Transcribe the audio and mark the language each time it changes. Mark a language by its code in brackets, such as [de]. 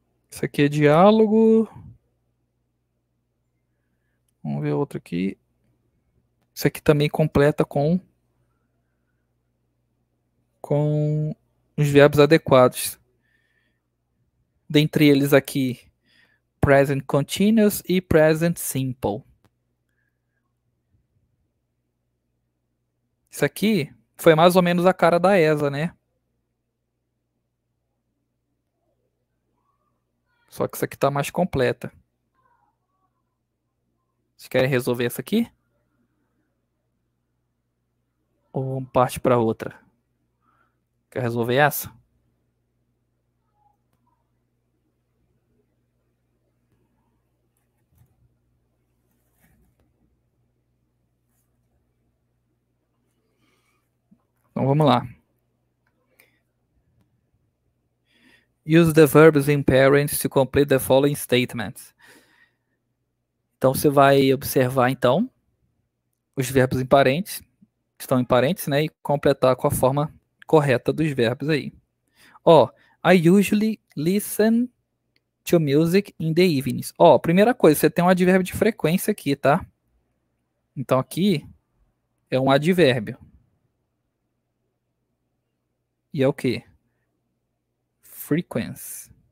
[pt] Isso aqui é diálogo. Vamos ver outro aqui. Isso aqui também completa com os verbos adequados. Dentre eles aqui, present continuous e present simple. Isso aqui foi mais ou menos a cara da ESA, né? Só que isso aqui tá mais completa. Vocês querem resolver essa aqui? Ou vamos partir para outra? Quer resolver essa? Então vamos lá. [en] Use the verbs in parents to complete the following statements. [pt] Então você vai observar então os verbos em parentes, que estão em parentes, né, e completar com a forma correta dos verbos aí. [en] Ó, I usually listen to music in the evenings. [pt] Ó, primeira coisa, você tem um advérbio de frequência aqui, tá? Então aqui é um advérbio. E é o quê? Frequency.